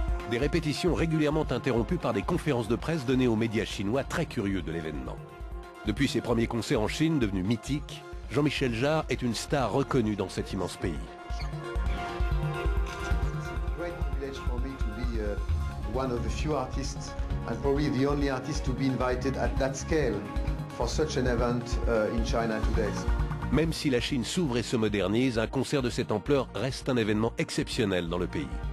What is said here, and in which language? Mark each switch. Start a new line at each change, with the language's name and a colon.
French: Des répétitions régulièrement interrompues par des conférences de presse données aux médias chinois très curieux de l'événement. Depuis ses premiers concerts en Chine, devenus mythiques, Jean-Michel Jarre est une star reconnue dans cet immense pays.
English: Great privilege for me to be one of the few artists and probably the only artist to be invited at that scale for such an event in China today.
French: Même si la Chine s'ouvre et se modernise, un concert de cette ampleur reste un événement exceptionnel dans le pays.